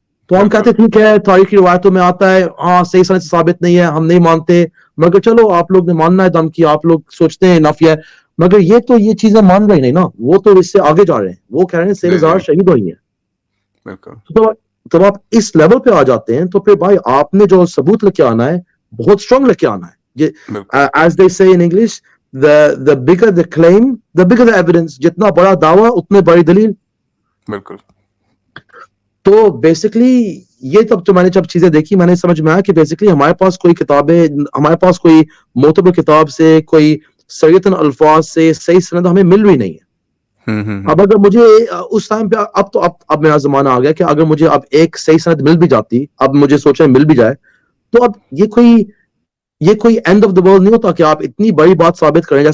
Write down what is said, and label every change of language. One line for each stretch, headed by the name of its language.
Urdu: تو ہم کہتے ٹھیک ہے تاریخی روایتوں میں آتا ہے, ہاں صحیح سند سے ثابت نہیں ہے, ہم نہیں مانتے, مگر چلو آپ لوگ نے ماننا ہے دم کی, آپ لوگ سوچتے ہیں نفی ہے, مگر یہ چیزیں مان رہی نہیں نا, وہ تو اس سے آگے جا رہے ہیں, وہ کہہ رہے ہیں سیر زار شہید ہوئی ہیں. تو آپ اس لیول پہ آ جاتے ہیں تو پھر بھائی آپ نے جو ثبوت لے کے آنا ہے بہت اسٹرانگ لے کے آنا ہے.
English: As they say in English, the bigger the claim, the bigger the evidence.
Urdu: جتنا بڑا دعویٰ اتنے بڑی دلیل. بالکل. تو بیسکلی یہ تب تو میں نے جب چیزیں دیکھی میں نے سمجھ میں آیا کہ بیسکلی ہمارے پاس کوئی کتابیں, ہمارے پاس کوئی معتبر کتاب سے, کوئی سریعتاً الفاظ سے صحیح سند ہمیں مل رہی نہیں ہے. اب اگر مجھے اس ٹائم پہ اب میرا زمانہ آ گیا کہ اگر مجھے اب ایک صحیح سند مل بھی جاتی, اب مجھے سوچیں مل بھی جائے, تو اب یہ کوئی
English: end of the world
Urdu: نہیں ہوتا کہ آپ اتنی بڑی بات ثابت کریں.